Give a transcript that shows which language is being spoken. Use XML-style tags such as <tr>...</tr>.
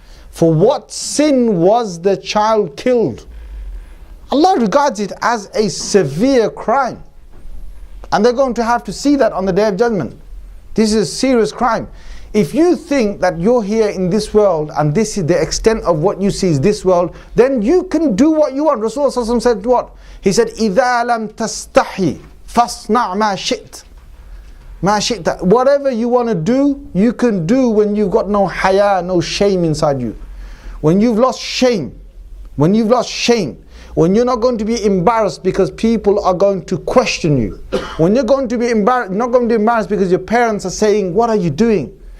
<en>For what sin was the child killed? Allah regards it as a severe crime. And they're going to have to see that on the Day of Judgment. This is a serious crime. If you think that you're here in this world and this is the extent of what you see is this world, then you can do what you want. Rasulullah said what? He said,</en> <ar>إِذَا لَمْ تَسْتَحِي فَاصْنَعْ مَا شِئْتَ.</ar> <en>Whatever you want to do, you can do when you've got no haya, no shame inside you. When you've lost shame, when you're not going to be embarrassed because people are going to question you. When you're going to be embarrassed, not going to be embarrassed because your parents are saying, what are you doing?</en>